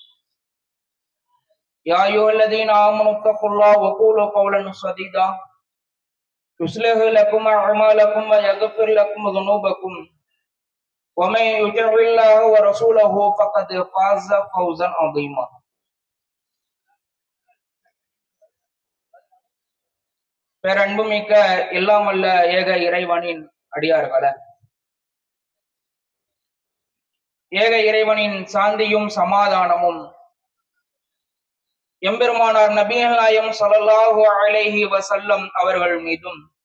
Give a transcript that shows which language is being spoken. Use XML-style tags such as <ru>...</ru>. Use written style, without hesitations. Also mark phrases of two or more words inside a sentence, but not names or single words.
<ar>يا أيها الذين آمنوا اتقوا الله وقولوا قولا سديدا يصلح لكم أعمالكم ويغفر لكم ذنوبكم ومن يطع الله ورسوله فقد فاز فوزا عظيما.</ar> <ta>பேரன்புமிக்க எல்லாம் வல்ல ஏக இறைவனின் அடியார்கள, ஏக இறைவனின் சாந்தியும் சமாதானமும் எம்பெருமானார் நபிகள் நாயகம்</ta> <ar>صلى الله عليه وسلم</ar> <ta>அவர்கள் மீதும்</ta>